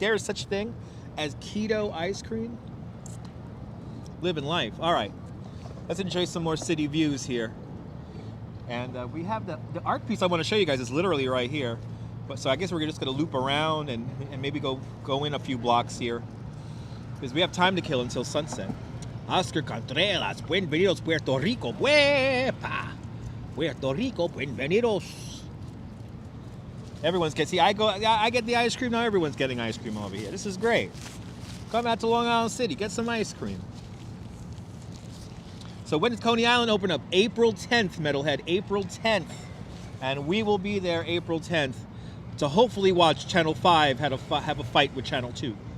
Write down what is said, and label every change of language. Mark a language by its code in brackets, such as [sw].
[en] There is such a thing as keto ice cream? Living life. All right. Let's enjoy some more city views here. And we have the art piece I want to show you guys is literally right here. But so I guess we're just going to loop around and maybe go in a few blocks here. Because we have time to kill until sunset. [es] Oscar Contreras, bienvenidos Puerto Rico, ¡Wepa! Puerto Rico, bienvenidos. [en] Everyone's getting, see, I get the ice cream, now everyone's getting ice cream over here. This is great. Come out to Long Island City, get some ice cream. So when does Coney Island open up? April 10th, Metalhead, April 10th. And we will be there April 10th to hopefully watch Channel 5 have a fight with Channel 2.